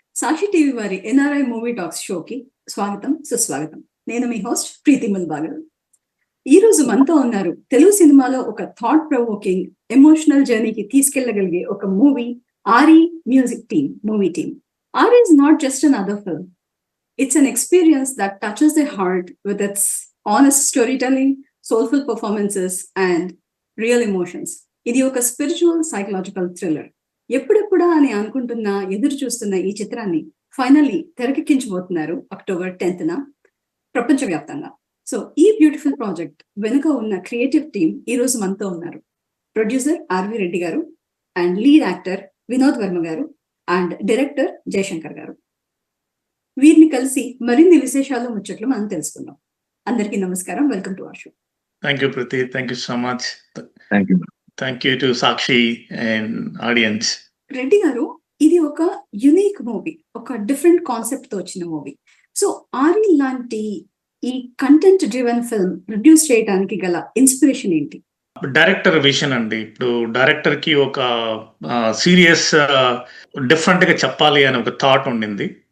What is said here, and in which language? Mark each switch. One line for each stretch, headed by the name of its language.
Telugu: సాక్షి TV వారి NRI movie talks షోకి స్వాగతం, సుస్వాగతం. నేను మీ హోస్ట్ ప్రీతి ముల్బాగల్. ఈ రోజు మనతో ఉన్నారు తెలుగు సినిమాలో ఒక థాట్ ప్రొవోకింగ్ ఎమోషనల్ జర్నీకి తీసుకెళ్లగలిగే ఒక movie aari music team, movie team.
English: Aari is not just another film. It's an experience that touches the heart with its honest storytelling, soulful performances and real emotions.
Telugu: ఇది ఒక spiritual psychological thriller. ఎప్పుడెప్పుడా అని అనుకుంటున్న, ఎదురు చూస్తున్న ఈ చిత్రాన్ని finally తెరకెక్కించబోతున్నారు October 10th ప్రపంచవ్యాప్తంగా. సో ఈ బ్యూటిఫుల్ ప్రాజెక్ట్ వెనుక ఉన్న క్రియేటివ్ టీమ్ ఈ రోజు మనతో ఉన్నారు. ప్రొడ్యూసర్ ఆర్వి రెడ్డి గారు and lead actor Vinod Varma గారు అండ్ డైరెక్టర్ జయశంకర్ గారు. వీరిని కలిసి మరిన్ని విశేషాలు, ముచ్చట్లు మనం తెలుసుకుందాం. అందరికీ నమస్కారం.
English: Welcome to our show. Thank you, Priti. Thank you so much. Thank you. Thank you to Sakshi and audience.
Telugu: Reddy గారు, ఇది ఒక యునిక్ మూవీ, ఒక డిఫరెంట్ కాన్సెప్ట్ తో వచ్చిన మూవీ. సో ఆరి లాంటి ఈ కంటెంట్ డ్రివెన్ ఫిల్మ్ ప్రొడ్యూస్ చేయడానికి గల ఇన్స్పిరేషన్ ఏంటి? డైరెక్టర్ విషన్ అండి. ఇప్పుడు డైరెక్టర్ కి ఒక సీరియస్ డిఫరెంట్ గా చెప్పాలి అని ఒక థాట్ ఉండింది.